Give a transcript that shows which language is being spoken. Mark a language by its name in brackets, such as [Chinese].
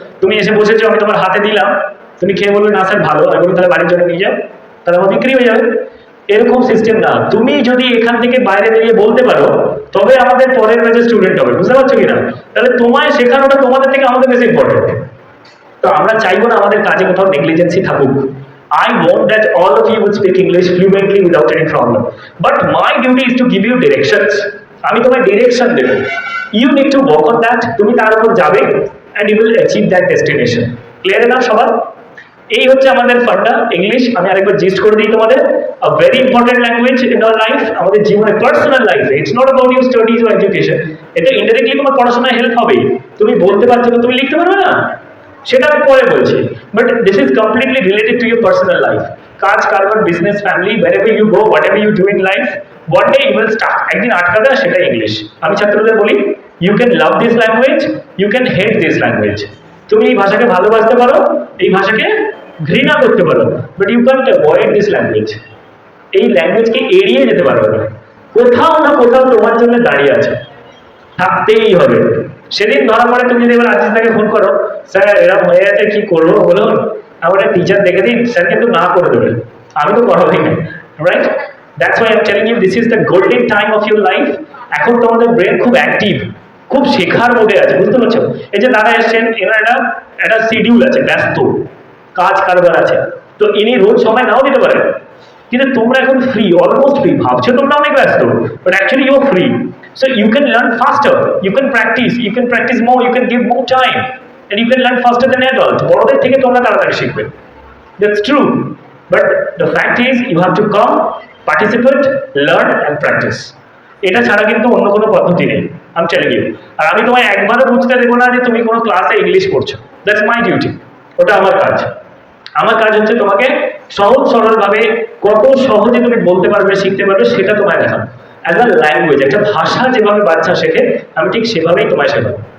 [Bangla] তুমি এসে বসেছো, আমি তোমার হাতে দিলাম, তুমি খেয়ে বলবে না স্যার ভালো, আমি বলি তাহলে বাড়ির জন্য নিয়ে যাও, তাহলে আমার বিক্রি হয়ে যাবে। এরকম সিস্টেম না, তুমি যদি এখান থেকে বাইরে বেরিয়ে বলতে পারো তবে আমাদের পরের ব্যাচে স্টুডেন্ট হবে, বুঝতে পারছো কিনা? তাহলে তোমায় শেখানোটা তোমাদের থেকে আমাদের বেশি ইম্পর্টেন্ট। তো আমরা চাইবো না আমাদের কাজে কোথাও নেগলিজেন্সি থাকুক। [English] I want that all of you would speak English fluently without any problem. But my duty is to give you directions. [Bangla] আমি তোমায় direction Dev. [English] You need to work on that. [Bangla] তুমি তার উপর যাবে [English] and you will achieve that destination. Clear enough [Bangla] সবার? এই হচ্ছে আমাদের ফান্ডা ইংলিশ। আমি আরেকবার জিস্ট করে দিই তোমাদের, [English] a very important language in our life, [Bangla] আমাদের জীবনে পার্সোনাল লাইফে। [English] It's not about your studies or education. [Bangla] এটা ইনডাইরেক্টলি তোমার পড়াশোনায় হেল্প হবে। তুমি বলতে পারছো না, তুমি লিখতে পারবে না, সেটা আমি পরে বলছি, [English] But this is completely related to your personal life. [Bangla] কাজ কারবার, business, family, [English] wherever you go, whatever you do in life, one day you will start, [Bangla] একদিন আটকাবে, সেটা ইংলিশ। আমি ছাত্রদের বলি, [English] You can love this language, you can hate this language. [Bangla] তুমি এই ভাষাকে ভালোবাসতে পারো, এই ভাষাকে ঘৃণা করতে পারো, [English] But you can't avoid this language. [Bangla] এই ল্যাঙ্গুয়েজকে এড়িয়ে যেতে পারবে না, কোথাও না কোথাও তোমার জন্য দাঁড়িয়ে আছে, থাকতেই হবে। সেদিন ধরা পড়ে, তুমি যদি এবার আজিজদাকে ফোন করো, স্যার এরকম হয়ে গেছে কি করবো বলুন, আমার একটা টিচার দেখে দিন, স্যার কিন্তু না করে দেবে, আমি তো পড়াবই না, right? [English] That's why I am telling you this is the golden time of your life. [Bangla] এখন তোমাদের ব্রেন খুব অ্যাক্টিভ, খুব শেখার মোডে আছে, বুঝতে পারছো? এই যে দাদা এসছেন, এনার একটা শিডিউল আছে, ব্যস্ত কাজ কারবার আছে, তো ইনি রোজ সময় নাও দিতে পারেন, কিন্তু তোমরা এখন ফ্রি, অলমোস্ট ফ্রি, ভাবছো তোমরা অনেক ব্যস্ত, [English] But actually you are free. So you can learn faster, you can practice more, you can give more time, and you can learn faster than adult. [Bangla] বড়দের থেকে তোমরা তাড়াতাড়ি শিখবে, [English] that's true, but the fact is you have to come, participate, learn and practice. [Bangla] এটা ছাড়া কিন্তু অন্য কোনো পদ্ধতি নেই, [English] I'm telling you. [Bangla] আর আমি তোমায় একবারও বুঝতে দেবো না যে তুমি কোনো ক্লাসে ইংলিশ পড়ছো, [English] that's my duty, [Bangla] ওটা আমার কাজ। আমার কাজ হচ্ছে তোমাকে সহজ সরল ভাবে কত সহজে তুমি বলতে পারবে, শিখতে পারবে, সেটা তোমায় দেখানো। [English] as a language, [Bangla] একটা ভাষা যেভাবে বাচ্চা শেখে, আমি ঠিক সেভাবেই তোমায় শেখাবো।